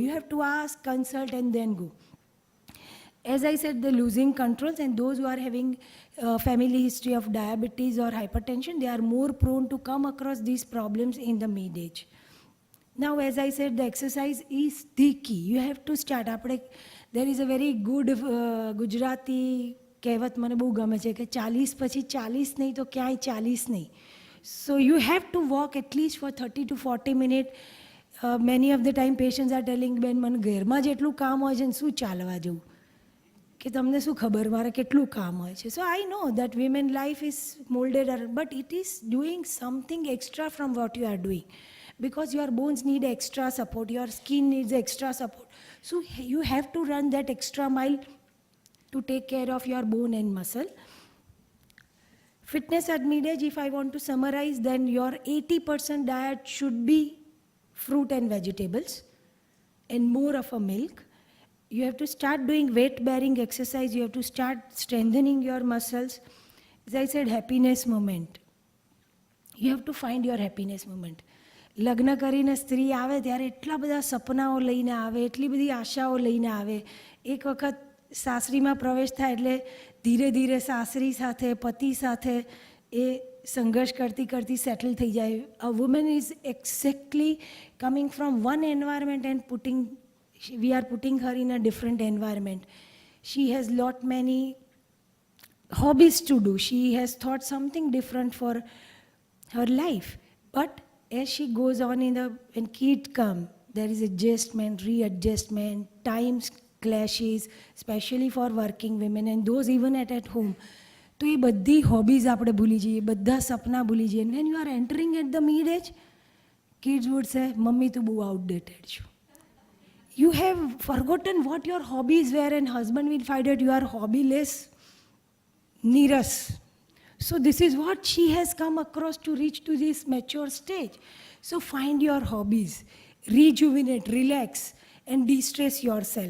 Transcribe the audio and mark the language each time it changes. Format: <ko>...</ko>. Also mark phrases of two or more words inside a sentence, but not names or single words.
<en>You have to ask, consult, and then go. As I said, the losing controls, and those who are having family history of diabetes or hypertension, they are more prone to come across these problems in the mid-age. Now, as I said, the exercise is the key. You have to start. There is a very good Gujarati</en> <gu>કહેવત મને બહુ ગમે છે કે 40 પછી 40 નહીં તો ક્યાંય 40 નહીં.</gu> <en>So you have to walk at least for 30 to 40 minutes. Many of the time patients are telling,</en> <gu>બેન મને ઘરમાં જેટલું કામ હોય છે ને શું ચાલવા જવું, કે તમને શું ખબર મારે કેટલું કામ હોય છે.</gu> <en>So I know that women life is molded, but it is doing something extra from what you are doing. Because your bones need extra support, your skin needs extra support. So you have to run that extra mile to take care of your bone and muscle. Fitness at mid-age, if I want to summarize, then your 80% diet should be fruit and vegetables and more of a milk. You have to start doing weight-bearing exercise. You have to start strengthening your muscles. As I said, happiness moment. You have to find your happiness moment.</en> <gu>લગ્ન કરીને સ્ત્રી આવે ત્યારે એટલા બધા સપનાઓ લઈને આવે, એટલી બધી આશાઓ લઈને આવે. એક વખત સાસરીમાં પ્રવેશ થાય એટલે ધીરે ધીરે સાસરી સાથે, પતિ સાથે એ સંઘર્ષ કરતી કરતી સેટલ થઈ જાય.</gu> <en>A woman is exactly coming from one environment and we are putting her in a different environment. She has lot many hobbies to do. She has thought something different for her life. But as she goes on when kids come, there is adjustment, readjustment, times clashes, especially for working women and those even at home.</en> <gu>તો એ બધી હોબીઝ આપણે ભૂલી જઈએ, બધા સપના ભૂલી જઈએ.</gu> <en>And when you are entering at the mid-age, kids would say,</en> <gu>મમ્મી તું બહુ outdated છો.</gu> <en>You have forgotten what your hobbies were, and husband will find that you are hobbyless, nearest. So this is what she has come across to reach to this mature stage. So find your hobbies, rejuvenate, relax, and de-stress yourself.</en>